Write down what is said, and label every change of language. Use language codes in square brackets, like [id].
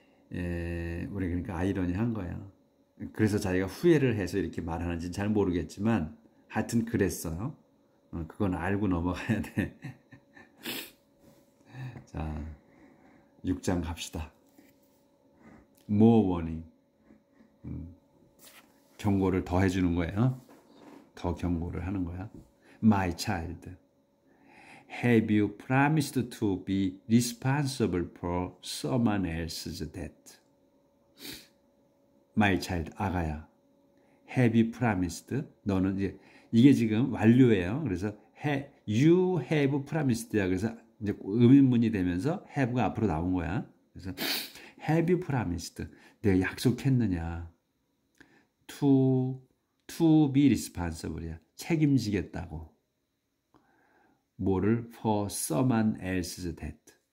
[ko] 우리 그러니까 아이러니한 거야. 그래서 자기가 후회를 해서 이렇게 말하는지는 잘 모르겠지만 하여튼 그랬어요. 그건 알고 넘어가야 돼. 자, 6장 갑시다. [en] More warning. [ko] 경고를 더 해주는 거예요. 더 경고를 하는 거야. [en] My child, have you promised to be responsible for someone else's death? My child, [ko] 아가야. [en] have you promised? [ko] 너는 이게 지금 완료예요. 그래서 [en] you have promised야. [ko] 그래서 이제 의문문이 되면서 have가 앞으로 나온 거야. 그래서 [en] have you promised? [ko] 내가 약속했느냐? [en] to be responsible야. [ko] 책임지겠다고. 뭐를 [en] for someone else's debt.